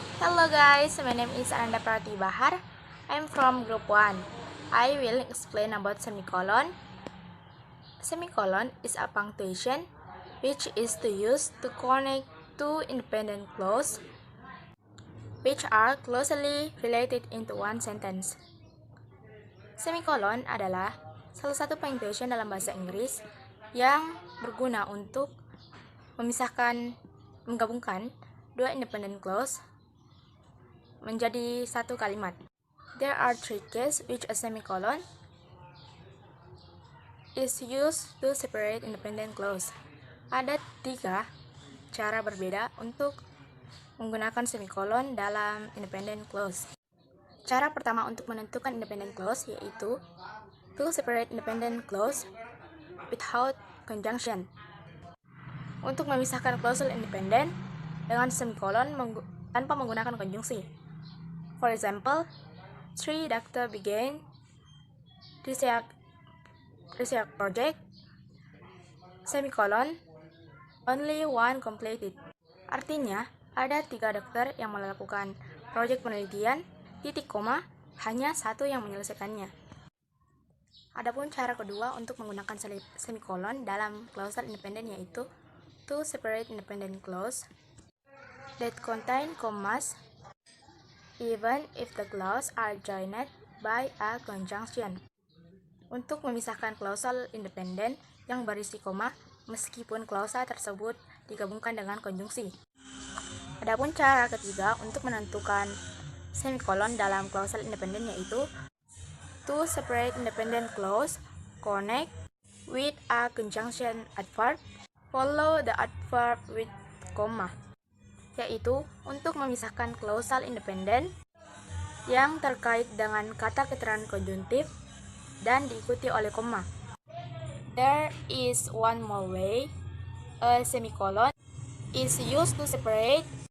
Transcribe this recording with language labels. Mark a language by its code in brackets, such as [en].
[en] Hello guys, my name is Ananda Prati Bahar. I'm from group 1. I will explain about semicolon. Semicolon is a punctuation which is to use to connect two independent clauses which are closely related into one sentence. [id] Semicolon adalah salah satu punctuation dalam bahasa Inggris yang berguna untuk menggabungkan dua independent clause menjadi satu kalimat. [en] There are three cases which a semicolon is used to separate independent clause. [id] Ada 3 cara berbeda untuk menggunakan semicolon dalam independent clause. Cara pertama untuk menentukan independent clause yaitu [en] to separate independent clause without conjunction. [id] Untuk memisahkan klausul independen dengan semikolon tanpa menggunakan konjungsi. [en] For example, 3 doctors began research project, semikolon, only one completed. [id] Artinya, ada 3 dokter yang melakukan proyek penelitian, titik koma, hanya 1 yang menyelesaikannya. Adapun cara kedua untuk menggunakan semikolon dalam klausal independen yaitu [en] to separate independent clause that contain commas even if the clause are joined by a conjunction. [id] Untuk memisahkan klausal independen yang berisi koma meskipun klausa tersebut digabungkan dengan konjungsi. Adapun cara ketiga untuk menentukan semikolon dalam klausal independen yaitu [en] to separate independent clause connect with a conjunction adverb follow the adverb with comma, [id] yaitu untuk memisahkan klausal independen yang terkait dengan kata keterangan konjuntif dan diikuti oleh koma. [en] There is one more way a semicolon is used to separate.